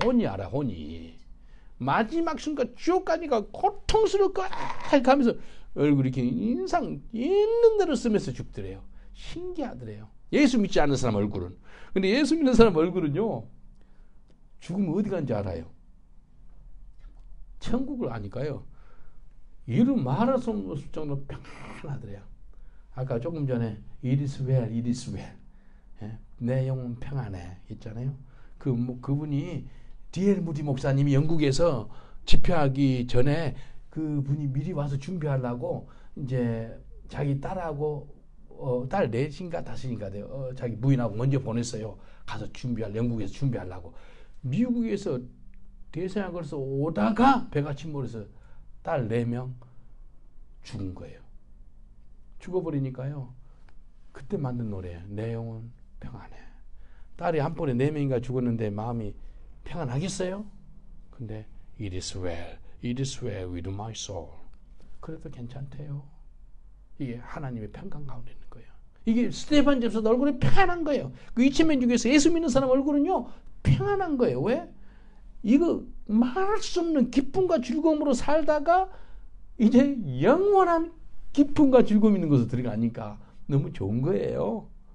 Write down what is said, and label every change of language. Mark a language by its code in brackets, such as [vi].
[ko] 혼이 알아, 혼이. 마지막 순간 지옥 가니까 고통스럽고, 하면서 얼굴이 이렇게 인상 있는 대로 쓰면서 죽더래요. 신기하더래요. 예수 믿지 않는 사람 얼굴은. 근데 예수 믿는 사람 얼굴은요, 죽으면 어디 간지 알아요. 천국을 아니까요. 이름 말할 수 없을 정도로 평안하더래요. 아까 조금 전에 [en] It is well, it is well. [ko] 예? 내 영혼 평안해 있잖아요. 그분이 D.L. 무디 목사님이 영국에서 집회하기 전에 그분이 미리 와서 준비하려고 이제 자기 딸하고 딸 넷인가 다섯인가 돼요. 자기 부인하고 먼저 보냈어요. 가서 영국에서 준비하려고. 미국에서 대서양 걸어서 오다가 배가 침몰해서 딸 4명 죽은 거예요. 죽어버리니까요. 그때 만든 노래예요. 내 영혼 평안해. 딸이 한 번에 4명인가 죽었는데 마음이 평안하겠어요? 근데 [en] It is well, it is well with my soul. [ko] 그래도 괜찮대요. 이게 하나님의 평강 가운데 있는 거예요. 이게 스데반 집사도 얼굴이 평안한 거예요. 그 2,000명 중에서 예수 믿는 사람 얼굴은요 평안한 거예요. 왜? 이거 말할 수 없는 기쁨과 즐거움으로 살다가 이제 영원한 기쁨과 즐거움 있는 곳으로 들어가니까 너무 좋은 거예요.